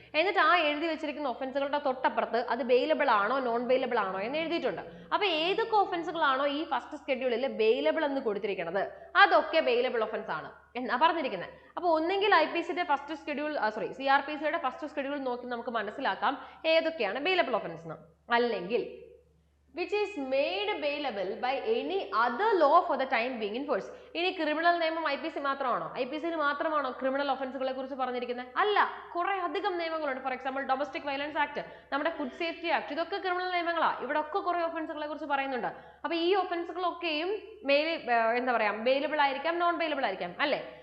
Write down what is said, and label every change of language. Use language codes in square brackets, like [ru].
[ml] എന്നിട്ട് ആ എഴുതി വെച്ചിരിക്കുന്ന ഓഫൻസുകളുടെ തൊട്ടപ്പുറത്ത് അത് ബെയിലബിൾ ആണോ നോൺ ബെയിലബിൾ ആണോ എന്ന് എഴുതിയിട്ടുണ്ട്. അപ്പൊ ഏതൊക്കെ ഓഫൻസുകളാണോ ഈ ഫസ്റ്റ് സ്കെഡ്യൂളിൽ ബെയിലബിൾ എന്ന് കൊടുത്തിരിക്കുന്നത് അതൊക്കെ ബെയിലബിൾ ഓഫൻസ് ആണ് എന്നാ പറഞ്ഞിരിക്കുന്നത്. അപ്പൊ ഒന്നെങ്കിൽ IPCയുടെ ഫസ്റ്റ് സ്കെഡ്യൂൾ CRPCയുടെ ഫസ്റ്റ് സ്കെഡ്യൂൾ നോക്കി നമുക്ക് മനസ്സിലാക്കാം ഏതൊക്കെയാണ് ബെയിലബിൾ ഓഫൻസ് എന്ന്. അല്ലെങ്കിൽ [en] which is made bailable by any other law for the time being in force. [ml] ഇനി ക്രിമിനൽ നിയമം IPC മാത്രമാണോ? IPCയിൽ മാത്രമാണോ ക്രിമിനൽ ഒഫൻസുകളെ കുറിച്ച് പറഞ്ഞിരിക്കുന്നത്? അല്ല, കുറെ അധികം നിയമങ്ങളുണ്ട്. For example domestic violence act, നമ്മുടെ ഫുഡ് സേഫ്റ്റി ആക്ട്, ഇതൊക്കെ ക്രിമിനൽ നിയമങ്ങളാണ്. ഇവിടെ ഒക്കെ കുറെ ഒഫൻസുകളെ കുറിച്ച് പറയുന്നുണ്ട്. അപ്പൊ ഈ ഒഫൻസുകളൊക്കെയും എന്താ പറയാ ബെയിലബിൾ ആയിരിക്കാം, നോൺ ബെയിലബിൾ ആയിരിക്കാം അല്ലേ?